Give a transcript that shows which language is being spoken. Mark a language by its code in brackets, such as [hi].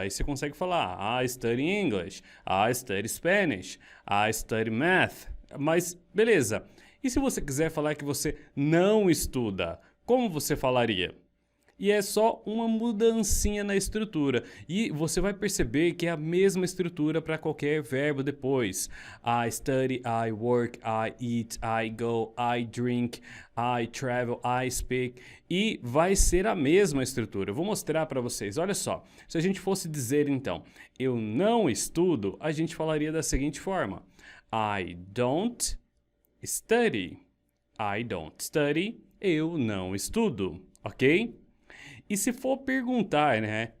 [pt] Aí você consegue falar, [en] I study English, I study Spanish, I study Math. [pt] Mas, beleza. E se você quiser falar que você não estuda, como você falaria? E é só uma mudancinha na estrutura. E você vai perceber que é a mesma estrutura para qualquer verbo depois. [en] I study, I work, I eat, I go, I drink, I travel, I speak. [pt] E vai ser a mesma estrutura. Eu vou mostrar para vocês. Olha só. Se a gente fosse dizer então, eu não estudo, a gente falaria da seguinte forma. [en] I don't study. I don't study. [pt] Eu não estudo. Ok? E se for perguntar, né?